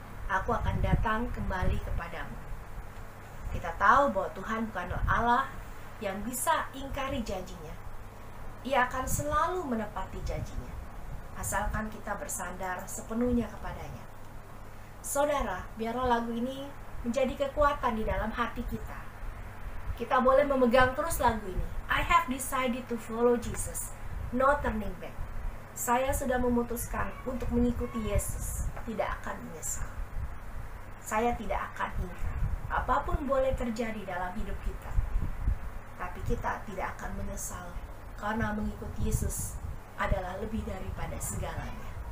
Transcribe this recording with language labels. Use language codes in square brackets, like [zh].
[id] Aku akan datang kembali kepadamu. Kita tahu bahwa Tuhan bukanlah Allah yang bisa ingkari janjinya. Ia akan selalu menepati janjinya, asalkan kita bersandar sepenuhnya kepadanya. Saudara, biarlah lagu ini menjadi kekuatan di dalam hati kita. Kita boleh memegang terus lagu ini. [en] I have decided to follow Jesus, no turning back. [id] Saya sudah memutuskan untuk mengikuti Yesus, tidak akan menyesal. Saya tidak akan ingkar. Apapun boleh terjadi dalam hidup kita, tapi kita tidak akan menyesal karena mengikuti Yesus adalah lebih daripada segalanya.